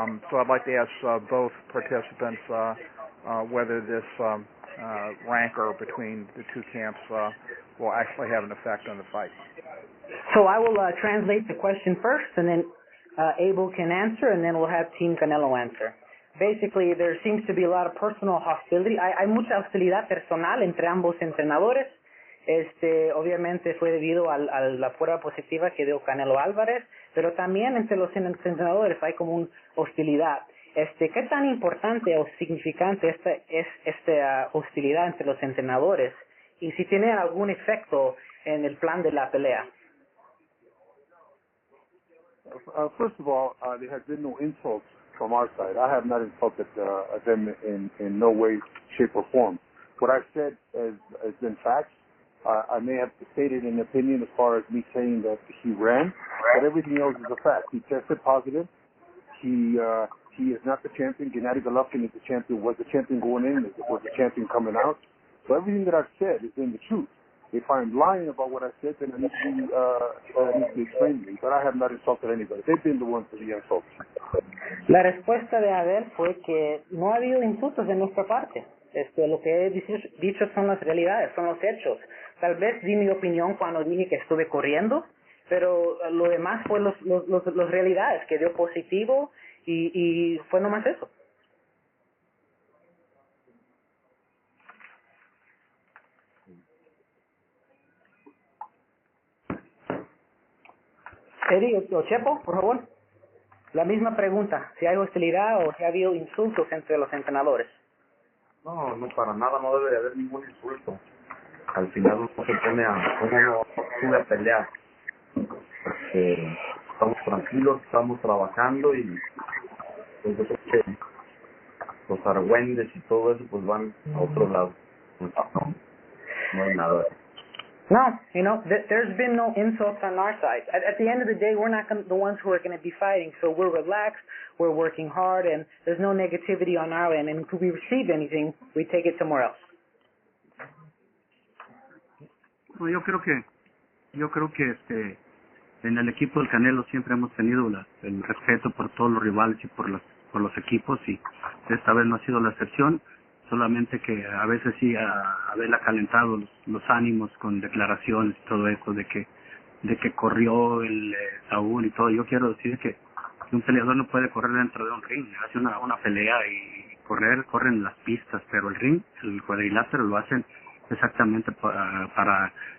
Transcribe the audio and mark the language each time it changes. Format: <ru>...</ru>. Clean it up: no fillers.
<en>So I'd like to ask both participants whether this rancor between the two camps will actually have an effect on the fight. So I will translate the question first, and then Abel can answer, and then we'll have Team Canelo answer. Basically, there seems to be a lot of personal hostility.</en> <es>Hay mucha hostilidad personal entre ambos entrenadores. Obviamente fue debido a la prueba positiva que dio Canelo Álvarez, pero también entre los entrenadores hay como una hostilidad. ¿Qué tan importante o significante es esta hostilidad entre los entrenadores? Y si tiene algún efecto en el plan de la pelea.</es> <en>First of all, there has been no insults from our side. I have not insulted them in no way, shape, or form. What I've said has been facts. I may have stated an opinion as far as me saying that he ran, but everything else is a fact. He tested positive. He is not the champion. Gennady Golovkin is the champion, was the champion going in, was the champion coming out. So everything that I've said is in the truth. If I'm lying about what I said, then I need to be explained to me. But I have not insulted anybody. They've been the ones to be insulted.</en> <es>La respuesta de Abel fue que no ha habido insultos de nuestra parte. Lo que he dicho son las realidades, son los hechos. Tal vez di mi opinión cuando dije que estuve corriendo, pero lo demás fue las realidades, que dio positivo y fue nomás eso. Eddie o Chepo, por favor. La misma pregunta, si hay hostilidad o si ha habido insultos entre los entrenadores. No, para nada, no debe de haber ningún insulto. Al final uno se pone uno sube a pelear. Estamos tranquilos, estamos trabajando y pues yo creo que los argüendes y todo eso pues van a otro lado. No hay nada.</es> <en>No, there's been no insults on our side. At the end of the day, we're not the ones who are going to be fighting, so we're relaxed, we're working hard, and there's no negativity on our end. And if we receive anything, we take it somewhere else.</en> <es>Bueno, yo creo que en el equipo del Canelo siempre hemos tenido el respeto por todos los rivales y por los equipos, y esta vez no ha sido la excepción. Solamente que a veces sí haberla calentado los ánimos con declaraciones y todo eso de que corrió el Saúl y todo. Yo quiero decir que un peleador no puede correr dentro de un ring, hace una pelea y corren las pistas, pero el ring, el cuadrilátero lo hacen exactamente para</es>